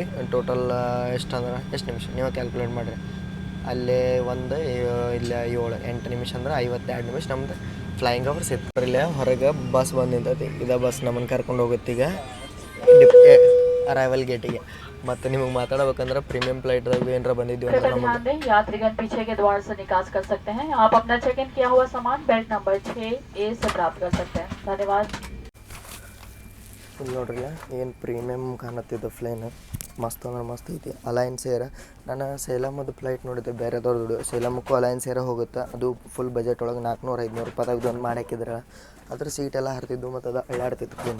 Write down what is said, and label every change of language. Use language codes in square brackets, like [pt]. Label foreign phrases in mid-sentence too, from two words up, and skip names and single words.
[kn] ಟೋಟಲ್ ಎಷ್ಟು ನಿಮಿಷ ನೀವು ಕ್ಯಾಲ್ಕುಲೇಟ್ ಮಾಡಿರಿ. ಅಲ್ಲೇ ಇಲ್ಲ 8 ನಿಮಿಷ ಅಂದ್ರೆ 52 ನಿಮಿಷ ನಮ್ದು [en] flying hours [kn] ಇತ್ತು. ಇಲ್ಲೇ ಹೊರಗೆ ಬಸ್ ಬಂದು ನಿಂತೈತಿ. ಇದೇ ಬಸ್ ನಮ್ಮನ್ನು ಕರ್ಕೊಂಡು ಹೋಗುತ್ತೆ ಈಗ ಅರೈವಲ್ ಗೇಟಿಗೆ. ಮತ್ತು ನಿಮಗೆ ಮಾತಾಡಬೇಕಂದ್ರೆ ಪ್ರೀಮಿಯಂ ಫ್ಲೈಟ್ದಾಗ ಏನಾರ ಬಂದಿದ್ವಿ ಅಂದ್ರೆ ನಮಗೆ [hi] यात्रीगण पीछे के द्वार से निकास कर सकते हैं. आप अपना [en] check in [hi] किया हुआ सामान [en] belt number [hi] 6A से प्राप्त कर सकते हैं. धन्यवाद. [kn] ಇಲ್ಲಿ ನೋಡ್ರಿ ಏನು ಪ್ರೀಮಿಯಮ್ ಕಾಣತ್ತಿದ್ದು ಫ್ಲೈನ್. ಮಸ್ತ್ ಅಂದ್ರೆ ಮಸ್ತ್ ಐತಿ. ಅಲಯನ್ಸ್ ಏರ್. ನಾನು ಸೇಲಮದು ಫ್ಲೈಟ್ ನೋಡಿದ್ದೆ ಬೇರೆದವ್ರದ್ದು. ಸೇಲಮಕ್ಕೂ ಅಲಯನ್ಸ್ ಏರ ಹೋಗುತ್ತೆ. ಅದು [en] full budget [kn] ಒಳಗೆ 400-500 ರೂಪಾಯಿದಾಗ ಒಂದು ಮಾಡಿ ಹಾಕಿದ್ರೆ ಅದ್ರ ಸೀಟೆಲ್ಲ ಹರಿತಿದ್ದು ಮತ್ತು ಅದು ಅಳ್ಳಾಡ್ತಿತ್ತು ಪ್ಲೇನ್.